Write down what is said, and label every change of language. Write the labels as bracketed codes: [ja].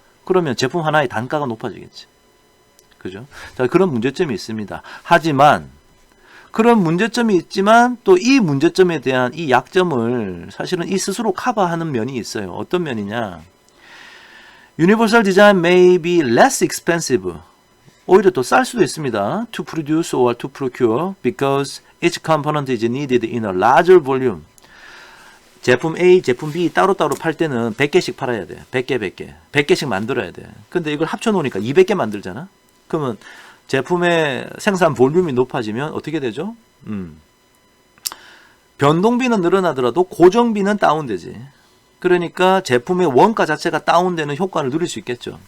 [ko] 그러면 제품 하나의 단가가 높아지겠지. 그죠? 자, 그런 문제점이 있습니다. 하지만 그런 문제점이 있지만 또 이 문제점에 대한 이 약점을 사실은 이 스스로 커버하는 면이 있어요. 어떤 면이냐? [en] Universal design may be less expensive. [ko] 오히려 더 쌀 수도 있습니다. [en] To produce or to procure because each component is needed in a larger volume. [ko] 제품 A, 제품 B 따로따로 팔 때는 100개씩 팔아야 돼. 100개. 100개씩 만들어야 돼. 근데 이걸 합쳐 놓으니까 200개 만들잖아? 그러면 제품의 생산 볼륨이 높아지면 어떻게 되죠? 변동비는 늘어나더라도 고정비는 다운되지. 그러니까 제품의 원가 자체가 다운되는 효과를 누릴 수 있겠죠.